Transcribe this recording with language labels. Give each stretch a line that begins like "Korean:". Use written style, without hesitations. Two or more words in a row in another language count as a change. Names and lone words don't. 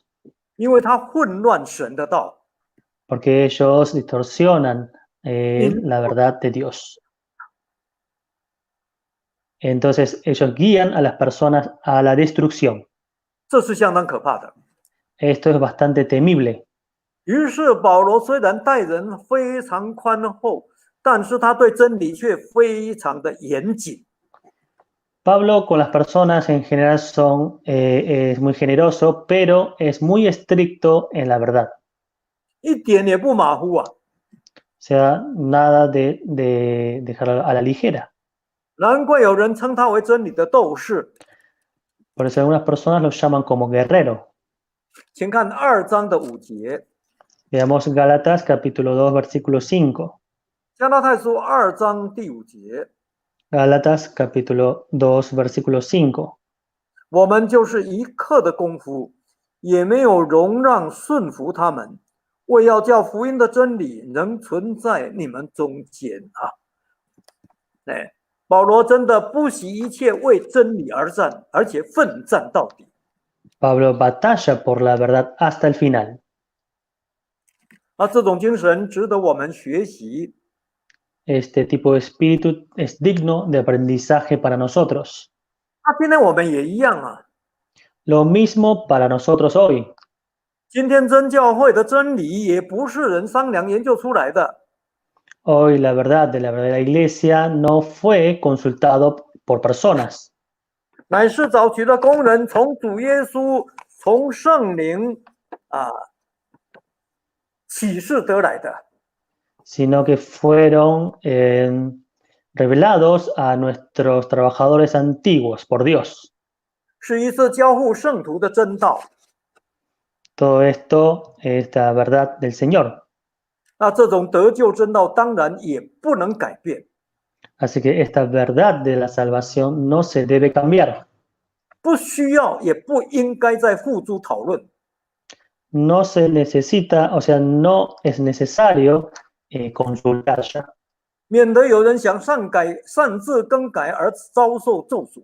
Chinese: 因为他混乱神的道。
Spanish: porque ellos distorsionan la verdad de Dios. Entonces ellos guían a las personas a la destrucción.
Chinese: 这是相当可怕的。
Spanish: Esto es bastante temible.
Chinese: 于是保罗虽然待人非常宽厚，但是他对真理却非常的严谨。
Spanish: Pablo con las personas en general es muy generoso, pero es muy estricto en la verdad.
Chinese: 一点也不马虎啊！
Spanish: O sea, nada de dejar a la ligera.
Chinese: 难怪有人称他为真理的斗士。
Spanish: Por eso algunas personas lo llaman como guerrero.
Chinese: 请看2章的5节，
Spanish: Veamos Gálatas capítulo 2, versículo 5.
Chinese: 加拉太书2章第5节，
Spanish: Gálatas capítulo 2, versículo 5.
Chinese: 我们就是一刻的功夫，也没有容让顺服他们，为要叫福音的真理能存在你们中间啊！保罗真的不惜一切为真理而战，而且奋战到底。
Spanish: Pablo batalla por la verdad hasta el final.
Chinese: 这种精神值得我们学习。
Spanish: Este tipo de espíritu es digno de aprendizaje para nosotros.
Chinese: 今天我们也一样啊。
Spanish: Lo mismo para nosotros hoy.
Chinese: 今天真教会的真理也不是人商量研究出来的，
Spanish: Hoy la verdad de la verdadera iglesia no fue consultado por personas,
Chinese: 乃是找取的工人从主耶稣、从圣灵启示得来的。
Spanish: sino que fueron revelados a nuestros trabajadores antiguos por Dios.
Chinese: 是一次交互圣徒的真道。
Spanish: Todo esto es la verdad del Señor.
Chinese: 那这种得救真道当然也不能改变。
Spanish: Así que esta verdad de la salvación no se debe cambiar.
Chinese: 不需要也不应该再付诸讨论。
Spanish: No se necesita, o sea, no es necesario consultar ya,
Chinese: 免得有人想擅自更改而遭受咒诅。